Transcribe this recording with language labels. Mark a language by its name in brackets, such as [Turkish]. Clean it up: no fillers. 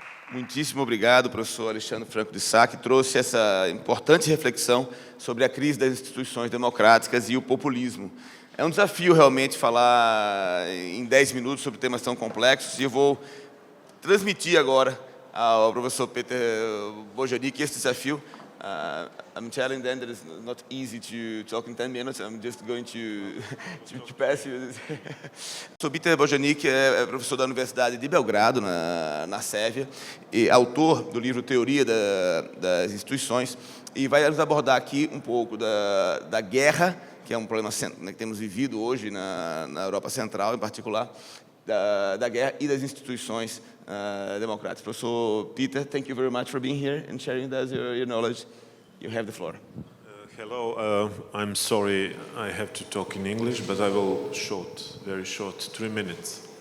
[Portuguese] Muitíssimo obrigado, professor Alexandre Franco de Sá, que trouxe essa importante reflexão sobre a crise das instituições democráticas e o populismo. É um desafio realmente falar em 10 minutos sobre temas tão complexos, e eu vou transmitir agora ao professor Peter Bojanic esse desafio. [English] I'm telling them that it's not easy to talk in 10 minutes. I'm just going to pass you. [Portuguese] O professor Peter Bojanic é professor da Universidade de Belgrado, na Sérvia, e autor do livro Teoria das Instituições, e vai nos abordar aqui um pouco da guerra, que é um problema que temos vivido hoje na Europa Central, em particular, da guerra e das instituições democráticas. [English] Professor Peter, thank you very much for being here and sharing with us your knowledge. You have the floor. Hello, I'm sorry I have to talk in English, but I will very short, 3 minutes.